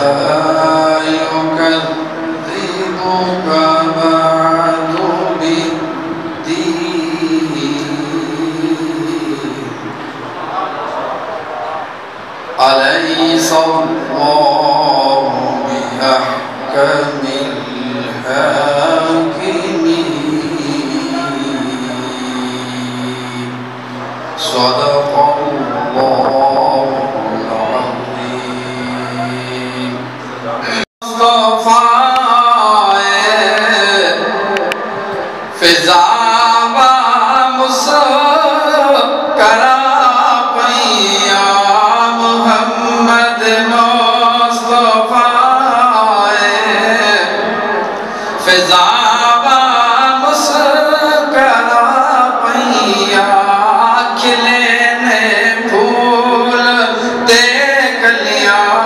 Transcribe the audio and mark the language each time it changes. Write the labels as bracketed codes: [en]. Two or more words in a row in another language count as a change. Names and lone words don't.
[ar] يُكَذِّبُكَ بَعْدُ بِالدِّينِ أَلَيْسَ اللَّهُ بِأَحْكَمِ الْحَاكِمِينَ صدق الله العظيم مصطفى فضا [pa] مسکرا پیا محمد مصطفی فضا مسکرا پیا کھلے نے پھول تے کلیاں